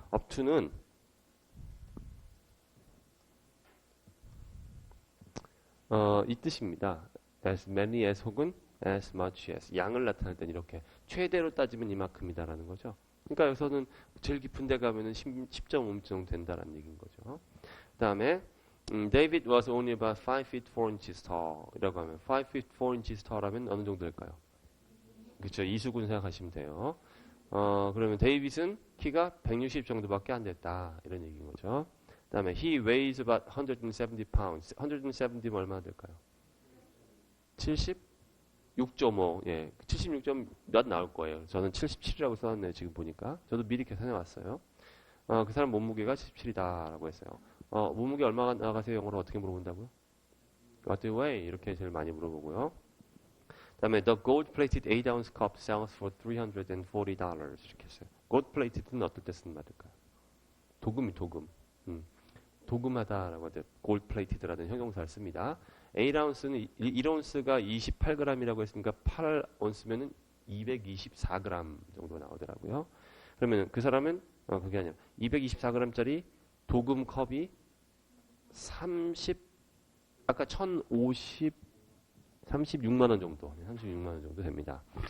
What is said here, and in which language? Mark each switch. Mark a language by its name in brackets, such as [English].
[Korean] up to는 이 뜻입니다. [English] as many as [Korean] 혹은 [English] as much as [Korean] 양을 나타낼 땐 이렇게 최대로 따지면 이만큼이다라는 거죠. 그러니까 여기서는 제일 깊은 데 가면은 10.5m 정도 된다라는 얘기인 거죠. 그다음에 [English] David was only about 5 feet 4 inches tall [Korean] 이라고 하면 [English] 5 feet 4 inches tall [Korean] 하면 어느 정도 될까요? 그렇죠. 이수근 생각하시면 돼요. 그러면 데이빗은 키가 160 정도밖에 안 됐다 이런 얘기인 거죠. 그다음에 [English] he weighs about 170 pounds. [Korean] 170면 얼마나 될까요? 76.5. 예, 76점 몇 나올 거예요. 저는 77이라고 써놨네요. 지금 보니까. 저도 미리 계산해 왔어요. 그 사람 몸무게가 77이다라고 했어요. 몸무게 얼마나 나가세요? 영어로 어떻게 물어본다고요? [English] What do you weigh? [Korean] 이렇게 제일 많이 물어보고요. 그다음에 [English] the gold-plated 8-ounce cup sells for $340 [Korean] 이렇게 했어요. gold-plated는 어떨 때 쓰는 말일까요? 도금이 도금. 도금하다라고 하죠. gold-plated라는 형용사를 씁니다. 8오unce는 1온스가 28g이라고 했으니까 8온스면은 224g 정도 나오더라고요. 그러면 그 사람은 그게 아니라 224g짜리 도금 컵이 36만 원 정도, 36만 원 정도 됩니다.